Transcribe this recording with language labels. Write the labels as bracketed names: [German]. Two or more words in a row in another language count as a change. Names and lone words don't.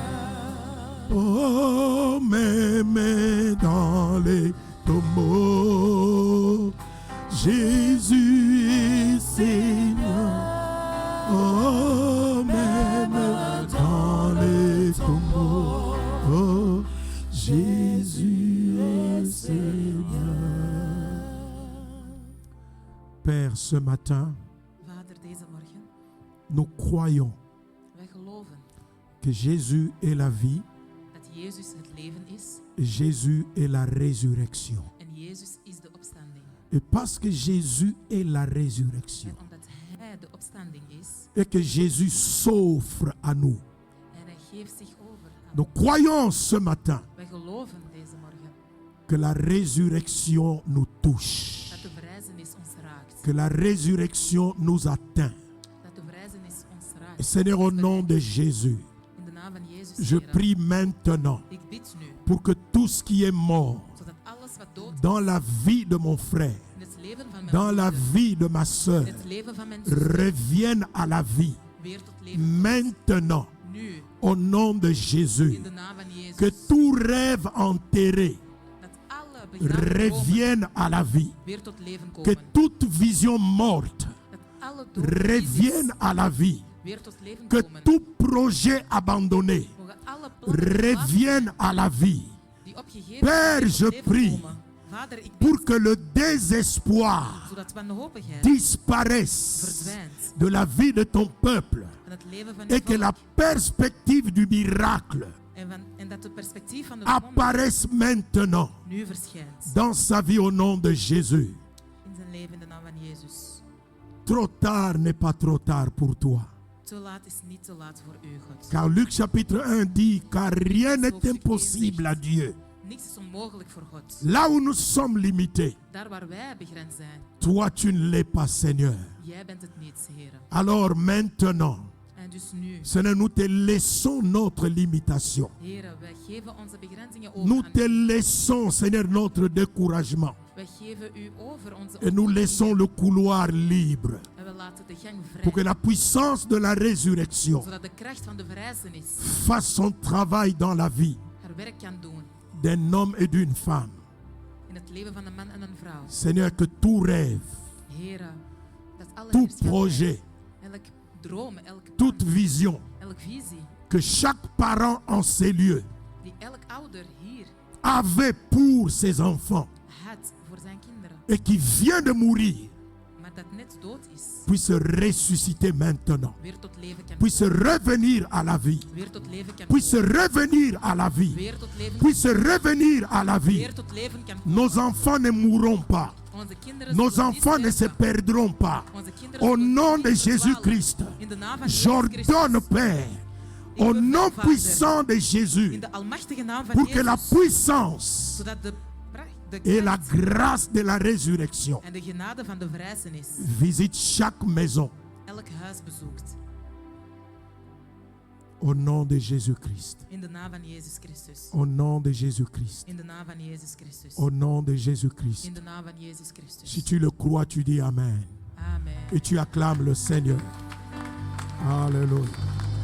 [French] Oh, même dans les tombeaux, Jésus est Seigneur. Oh, même dans les tombeaux, oh, Jésus est Seigneur. Père, ce matin, [Dutch] Vader, deze morgen, [French] nous croyons [Dutch] wij geloven [French] que Jésus est la vie, [Dutch] dat Jezus het leven is [French] et Jésus est la résurrection. [Dutch] en Jezus is de opstanding. [French] Et parce que Jésus est la résurrection, [Dutch] En omdat Hij de opstanding is [French] et que Jésus s'offre à nous, [Dutch] en Hij geeft zich over aan [French] nous croyons ce matin [Dutch] wij geloven deze morgen [French] que la résurrection nous touche. [Dutch] dat de verrijzenis ons raakt. opgezocht. [French] Que la résurrection nous atteint. [Dutch] Dat de verrijzenis ons [French] Et [Dutch] raakt. [French] Seigneur, au nom de Jésus, [Dutch] In de naam van Jezus, [French] je [Dutch] Heere. [French] prie maintenant [Dutch] Ik bid nu, [French] pour que tout ce qui est mort [Dutch] zodat alles wat dood is, [French] dans la vie de mon frère, [Dutch] in het leven van mijn [French] dans la [Dutch] broeder, [French] vie de ma soeur, [Dutch] in het leven van mijn zuster, [French] revienne à la vie. [Dutch] weer tot leven komt. [French] Maintenant, [Dutch] Nu, [French] au nom de Jésus, [Dutch] in de naam van Jezus, [French] que tout rêve enterré [Dutch] dat alle begraven dromen [French] revienne à la vie. [Dutch] weer tot leven [French] Que [Dutch] komen. [French] toute vision morte [Dutch] Dat alle dode [French] revienne à la vie. [Dutch] weer tot leven [French] Que [Dutch] komen. [French] tout projet abandonné [Dutch] Mogen alle plannen [French] revienne à la vie. [Dutch] die opgegeven [French] Père, [Dutch] zijn, [French] je [Dutch] tot leven [French] prie [Dutch] komen. Vader, ik bid, [French] pour que le désespoir [Dutch] zodat wanhopigheid [French] disparaisse [Dutch] verdwijnt [French] de la vie de ton peuple [Dutch] van het leven van uw [French] et que la [Dutch] volk. [French] perspective du miracle [Dutch] En dat het perspectief van de wonder [French] apparaisse maintenant [Dutch] nu verschijnt. [French] dans sa vie au nom de Jésus. [Dutch] In zijn leven in de naam van Jezus. [French] Trop tard n'est pas trop tard pour toi. [Dutch] Te laat is niet te laat voor u, God. [French] Car Luc chapitre 1 dit, car rien n'est impossible à Dieu. [Dutch] Niks is onmogelijk voor God. [French] Là où nous sommes limités, [Dutch] Daar waar wij begrensd zijn, [French] toi tu ne l'es pas, Seigneur. [Dutch] jij bent het niet, Heer. [French] Alors maintenant, [Dutch] En dus nu, [French] Seigneur, nous te laissons notre limitation. [Dutch] Heer, wij geven onze begrenzingen over [French] Nous [Dutch] aan [French] te [Dutch] u. [French] laissons, Seigneur, notre découragement. [Dutch] Wij geven u over onze [French] Et nous laissons [Dutch] ontmoedigingen. [French] le couloir libre [Dutch] En we laten de gang [French] pour que [Dutch] vrij. [French] la puissance de la résurrection [Dutch] Zodat de kracht van de verrijzenis [French] fasse son travail dans la vie [Dutch] haar werk kan doen. [French] d'un homme et d'une femme. [Dutch] In het leven van een man en een vrouw. [French] Seigneur, que tout rêve, [Dutch] Heer, dat alle [French] tout [Dutch] heerschappij, [French] projet, [Dutch] elk droom, elk plan, [French] toute vision, [Dutch] elk visie, [French] que chaque parent en ces lieux [Dutch] die elk ouder hier [French] avait pour ses enfants [Dutch] had voor zijn kinderen, [French] et qui vient de mourir, [Dutch] maar dat net dood is, [French] puisse ressusciter maintenant, [Dutch] weer tot leven kan [French] puisse [Dutch] komen, [French] revenir à la vie, [Dutch] weer tot leven kan [French] puisse [Dutch] komen, [French] revenir à la vie, [Dutch] weer tot leven kan [French] puisse revenir à la vie. [Dutch] weer tot leven kan komen. [French] Nos enfants ne mourront pas. [Dutch] Onze kinderen [French] Nos [Dutch] zullen niet [French] enfants ne se [Dutch] sterven. [French] perdront pas. [Dutch] Onze kinderen [French] Au [Dutch] zullen [French] nom [Dutch] niet [French] de [Dutch] verdwalen. [French] Jésus-Christ, [Dutch] In de naam van Jezus [French] j'ordonne, [Dutch] Christus, [French] Père, [Dutch] Ik [French] au [Dutch] bevel, [French] nom [Dutch] Vader, [French] puissant de [Dutch] in [French] Jésus, [Dutch] de almachtige naam van [French] pour que la [Dutch] Jezus, [French] puissance [Dutch] zodat de [French] et la [Dutch] kracht [French] grâce de la résurrection [Dutch] en de genade van de verrijzenis [French] visitent chaque maison. [Dutch] elk huis bezoekt. [French] Au nom de Jésus-Christ. [Dutch] In de naam van Jezus Christus. [French] Au nom de Jésus-Christ. [Dutch] In de naam van Jezus Christus. [French] Au nom de Jésus-Christ. [Dutch] In de naam van Jezus Christus. [French] Si tu le crois, tu dis Amen. Amen. Et tu acclames le Seigneur. Alléluia.